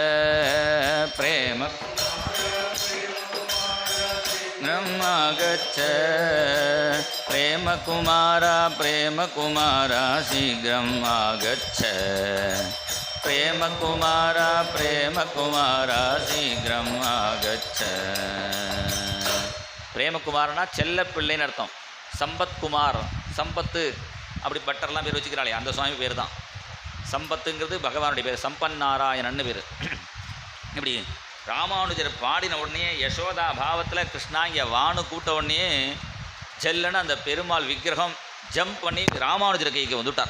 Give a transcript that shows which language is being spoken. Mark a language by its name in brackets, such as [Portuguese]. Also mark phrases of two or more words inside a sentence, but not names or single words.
[Sanskrit] आगच्छ प्रेमकुमारा प्रेमकुमारा शीघ्रम् आगच्छ प्रेमकुमारा प्रेमकुमारा शीघ्रम् आगच्छ [Tamil] பிரேமகுமாரனா செல்ல பிள்ளைன்னு அர்த்தம். சம்பத்குமார் சம்பத்து அப்படி பட்டர்லாம் பேர் வச்சுக்கிறாளே அந்த சுவாமி பேர் தான். சம்பத்துங்கிறது பகவானுடைய பேர், சம்பன் நாராயணன்னு பேர். இப்படி ராமானுஜர் பாடின உடனே யசோதா பாவத்தில் கிருஷ்ணா இங்கே வானு கூட்ட உடனே செல்லுன்னு அந்த பெருமாள் விக்கிரகம் ஜம்ப் பண்ணி ராமானுஜர் கைக்கு வந்துவிட்டார்.